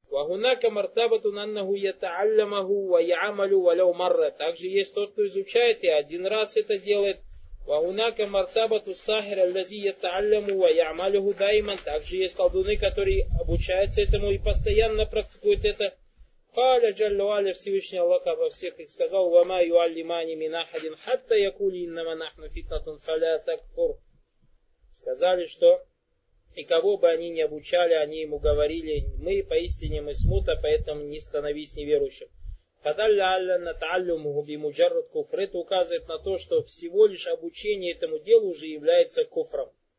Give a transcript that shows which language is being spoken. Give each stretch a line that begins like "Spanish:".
Arabic: وهناك مرتبة أنه يتعلمه ويعمل ولو مرة.
Russian: также есть тот, кто изучает и один раз это делает.
Arabic: وهناك مرتبة الساحر الذي يتعلم ويعمله دائما.
Russian: также есть колдуны, которые обучаются этому и постоянно практикуют это.
Arabic: قال جل وعلا
Russian: Всевышний Аллах обо всех и сказал:
Arabic: وما يعلمني من أحد حتى يقول إنما نحن فتنة فلا تكفر.
Russian: Сказали, что и кого бы они ни обучали, они ему говорили: мы поистине мы смута, поэтому не становись неверующим.
Arabic: Фадалля алля на тааллюмуху бимуджаррад куфр.
Russian: Это указывает на то, что всего лишь обучение этому делу уже является куфром.